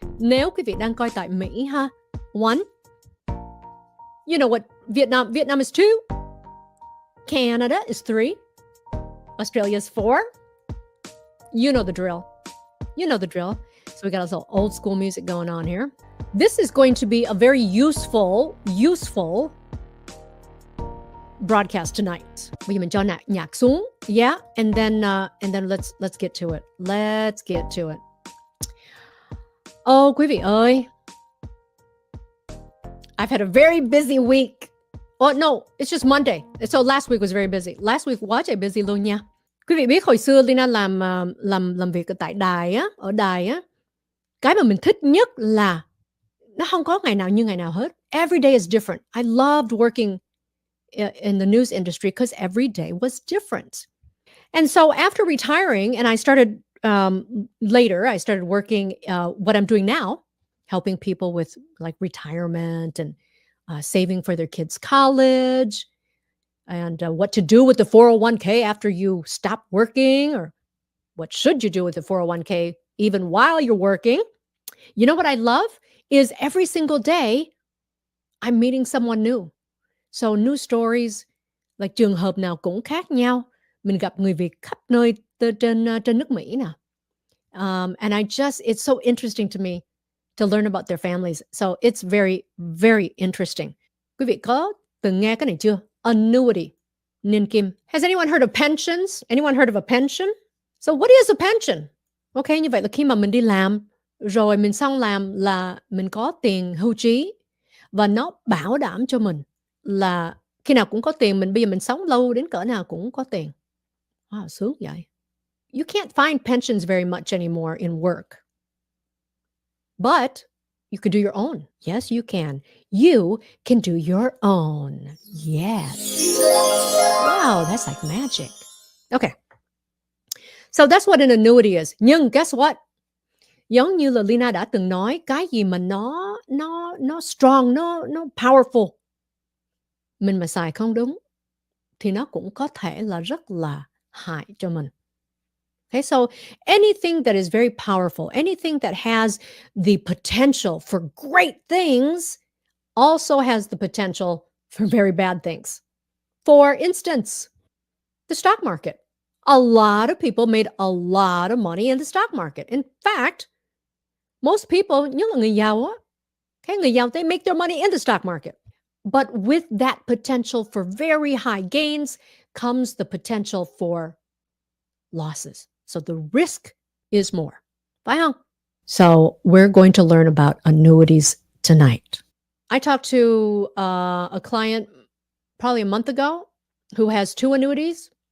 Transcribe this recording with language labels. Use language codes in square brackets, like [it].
[vi] Nếu quý vị đang coi tại Mỹ ha, [en] one, you know what Vietnam is two, Canada is three, Australia is four. You know the drill. You know the drill. So we got a little old school music going on here. This is going to be a very useful broadcast tonight. [vi] Bây giờ mình cho nhạc xuống, [en] yeah, and then let's get to it. Let's get to it. Oh, [vi] quý vị ơi, [en] I've had a very busy week. Oh no, it's just Monday. So last week was very busy. Last week [vi] quá trời busy luôn nha. Quý vị biết hồi xưa Lina làm việc ở tại ở đài á, cái mà mình thích nhất là nó không có ngày nào như ngày nào hết. [en] Every day is different. I loved working in the news industry because every day was different. And so after retiring, and I started later, I started working what I'm doing now, helping people with like retirement and saving for their kids' college and what to do with the 401k after you stop working, or what should you do with the 401k even while you're working. You know what I love is every single day I'm meeting someone new. So new stories, like [vi] trường hợp nào cũng khác nhau. Mình gặp người Việt khắp nơi trên nước Mỹ nè. [en] And it's so interesting to me to learn about their families. So it's very, very interesting. [vi] Quý vị có từng nghe cái này chưa? Annuity, niên kim. [en] Has anyone heard of pensions? Anyone heard of a pension? So what is a pension? [vi] Okay, như vậy là khi mà mình đi làm, rồi mình xong làm là mình có tiền hưu trí, và nó bảo đảm cho mình là khi nào cũng có tiền, bây giờ mình sống lâu đến cỡ nào cũng có tiền. Wow, sướng vậy. [en] You can't find pensions very much anymore in work. But you could do your own. Yes, you can. You can do your own. Yes. Wow, that's like magic. Okay. So that's what an annuity is. Nhưng guess what? [vi] Giống như là Lina đã từng nói, cái gì mà nó strong, nó powerful, mình mà xài không đúng thì nó cũng có thể là rất là hại cho mình. [en] Okay, so anything that is very powerful, anything that has the potential for great things also has the potential for very bad things. For instance, the stock market. A lot of people made a lot of money in the stock market. In fact, most people, [vi] nhất là người giàu á, người giàu, [en] they make their money in the stock market. But with that potential for very high gains comes the potential for losses. So the risk is more. [vi] Phải không? [en] So we're going to learn about annuities tonight. I talked to a client probably a month ago who has two annuities.